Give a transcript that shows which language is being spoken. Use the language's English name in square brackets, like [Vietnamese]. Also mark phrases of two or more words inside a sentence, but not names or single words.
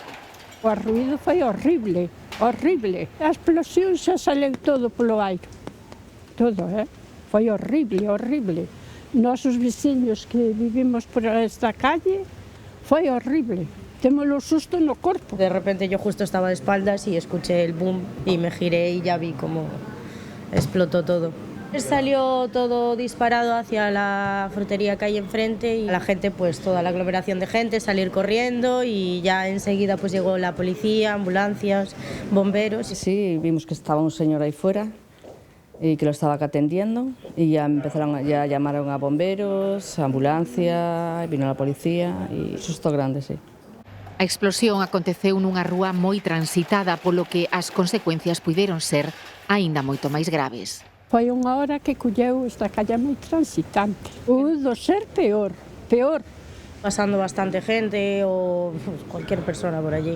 [Galician] O ruído foi horrible, horrible. A explosión xa saleu todo polo aire. Todo, Foi horrible, horrible. Nosos veciños que vivimos por esta calle, foi horrible. Témolo susto no corpo. [Spanish] De repente yo justo estaba de espaldas y escuché el boom y me giré y ya vi cómo explotó todo. Salió todo disparado hacia la frutería que hay enfrente y la gente, pues toda la aglomeración de gente, salir corriendo y ya enseguida pues llegó la policía, ambulancias, bomberos. Sí, vimos que estaba un señor ahí fuera y que lo estaba atendiendo y ya llamaron a bomberos, a ambulancia, vino la policía y susto grande, sí. [Galician] A explosión aconteceu nunha rúa moi transitada, polo que as consecuencias puideron ser aínda moito máis graves. Foi unha hora que colleu esta calle moi transitante. [Spanish] Pudo ser peor. Pasando bastante gente o cualquier persona por allí.